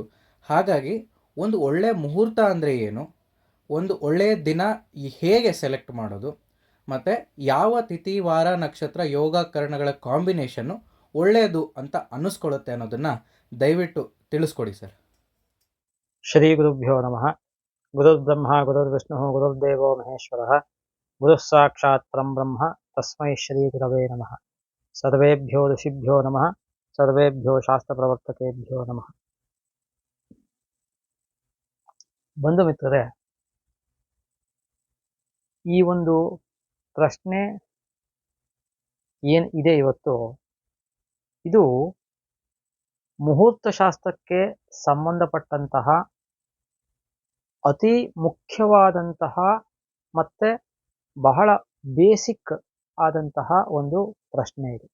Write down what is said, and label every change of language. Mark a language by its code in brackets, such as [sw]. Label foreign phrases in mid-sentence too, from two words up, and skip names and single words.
[kn] ಹಾಗಾಗಿ ಒಂದು ಒಳ್ಳೆಯ ಮುಹೂರ್ತ ಅಂದರೆ ಏನು, ಒಂದು ಒಳ್ಳೆಯ ದಿನ ಹೇಗೆ ಸೆಲೆಕ್ಟ್ ಮಾಡೋದು, ಮತ್ತು ಯಾವ ತಿಥಿ, ವಾರ, ನಕ್ಷತ್ರ, ಯೋಗ, ಕರ್ಣಗಳ ಕಾಂಬಿನೇಷನ್ನು ಒಳ್ಳೆಯದು ಅಂತ ಅನ್ನಿಸ್ಕೊಳ್ಳುತ್ತೆ ಅನ್ನೋದನ್ನು ದಯವಿಟ್ಟು ತಿಳಿಸ್ಕೊಡಿ ಸರ್. [sa] ಶ್ರೀ ಗುರುಭ್ಯೋ ನಮಃ. ಗುರುರ್ಬ್ರಹ್ಮ ಗುರುರ್ವಿಷ್ಣು ಗುರುರ್ದೇವೋ ಮಹೇಶ್ವರ, ಗುರುಃ ಸಾಕ್ಷಾತ್ ಪರಂ ಬ್ರಹ್ಮ, ತಸ್ಮೈ ಶ್ರೀ ಗುರವೇ ನಮಃ. ಸರ್ವೇಭ್ಯೋ ಋಷಿಭ್ಯೋ ನಮಃ, ಸರ್ವೇಭ್ಯೋ ಶಾಸ್ತ್ರ ಪ್ರವರ್ತಕೇಭ್ಯೋ ನಮಃ. [kn] ಬಂಧು ಮಿತ್ರರೇ, ಈ ಒಂದು ಪ್ರಶ್ನೆ ಏನಿದೆ ಇವತ್ತು, ಇದು ಮುಹೂರ್ತ ಶಾಸ್ತ್ರಕ್ಕೆ ಸಂಬಂಧಪಟ್ಟಂತಹ ಅತಿ ಮುಖ್ಯವಾದಂತಹ ಮತ್ತೆ ಬಹಳ ಬೇಸಿಕ್ ಆದಂತಹ ಒಂದು ಪ್ರಶ್ನೆ ಇದು.